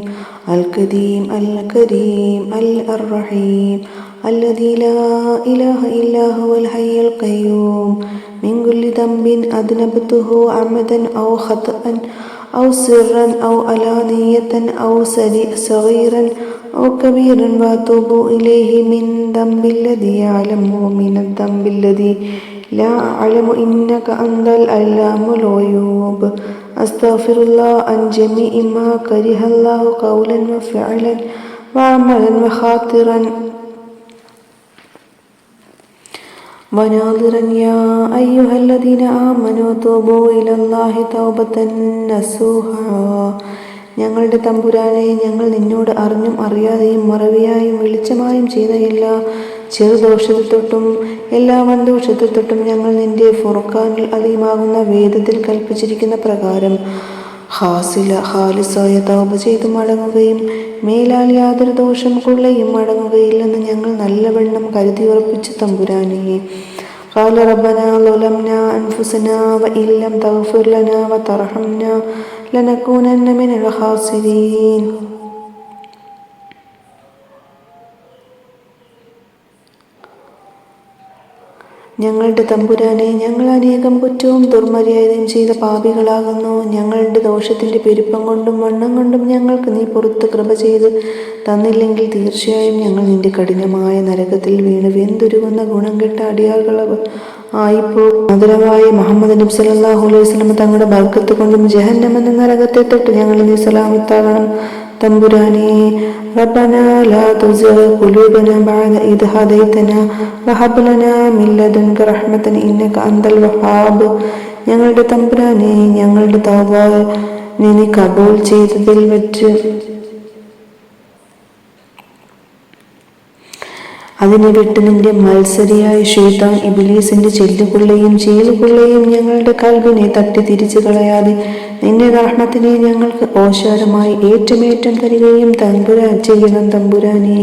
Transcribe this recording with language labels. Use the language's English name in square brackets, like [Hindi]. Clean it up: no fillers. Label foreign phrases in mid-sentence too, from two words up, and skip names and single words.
[Arabic] القديم الكريم الرحيم الذي لا إله إلا هو الحي القيوم من كل ذنب أذنبته عمدا أو خطأ أو سرا أو علانية أو صغيرا أو كبيرا وأتوب إليه من ذنب الذي أعلم ومن الذنب الذي لا أعلم إنك أنت العلام الغيوب. أستغفر الله عن جميع ما كره الله قولا وفعلا وعملا وخاطرا وناظرا يا أيها الذين آمنوا توبوا إلى الله توبة نصوحا. [Malayalam] ഞങ്ങളുടെ തമ്പുരാനെ, ഞങ്ങൾ നിന്നോട് അറിഞ്ഞും അറിയാതെയും മറവിയായും വെളിച്ചമായും ചെയ്ത എല്ലാ ചെറുദോഷത്തിൽ തൊട്ടും എല്ലാ വൻദോഷത്തിൽ തൊട്ടും ഞങ്ങൾ നിന്റെ ഫുർഖാനിൽ അലീമാകുന്ന വേദത്തിൽ കൽപ്പിച്ചിരിക്കുന്ന പ്രകാരം ഖാലിസായ തൗബ ചെയ്തു മടങ്ങുകയും മേലാൽ യാതൊരു ദോഷം കൊള്ളയും മടങ്ങുകയില്ലെന്ന് ഞങ്ങൾ നല്ലവണ്ണം കരുതി ഉറപ്പിച്ച തമ്പുരാനെ. [Arabic] قال ربنا ظلمنا أنفسنا وإن لم تغفر لنا وترحمنا لنكونن من الخاسرين. [Malayalam] ഞങ്ങളുടെ തമ്പുരാനെ, ഞങ്ങൾ അനേകം കുറ്റവും ദുർമര്യാദയും ചെയ്ത പാപികളാകുന്നു. ഞങ്ങളുടെ ദോഷത്തിന്റെ പെരുപ്പം കൊണ്ടും വണ്ണം കൊണ്ടും ഞങ്ങൾക്ക് നീ പുറത്ത് കൃപ ചെയ്ത് തന്നില്ലെങ്കിൽ തീർച്ചയായും ഞങ്ങൾ നിന്റെ കഠിനമായ നരകത്തിൽ വീണ് വെന്തുരുകുന്ന ഗുണം കെട്ട അടിയാളുകൾ ആയിപ്പോ. മധുരമായ മുഹമ്മദ് നബി [Arabic] صلى الله عليه وسلم [Malayalam] തങ്ങളുടെ ബർക്കത്ത് കൊണ്ടും ജഹന്നം എന്ന നരകത്തെ തൊട്ട് ഞങ്ങൾ നീ സലാമത്താകണം തമ്പുരാനെ. [Arabic] ربنا لا تزغ قلوبنا بعد إذ هديتنا وهب لنا من لدنك رحمة إنك أنت الوهاب. [Malayalam] ഞങ്ങളുടെ തമ്പുരാനെ, ഞങ്ങളുടെ തൗബ നീ കബൂൽ ചെയ്തതിൽ വെച്ച് അതിനെ വിട്ട് നിന്റെ മത്സരിയായ ശൈത്താൻ ഇബ്ലീസിന്റെ ചെല്ലുകൊള്ളയും ചീലുകൊള്ളയും ഞങ്ങളുടെ കൽബിനെ തട്ടി തിരിച്ചു കളയാതെ നിന്റെ റഹ്മത്തിനെ ഞങ്ങൾക്ക് ഓശാരമായി ഏറ്റമേറ്റം തരികയും ചെയ്യണം തമ്പുരാനെ.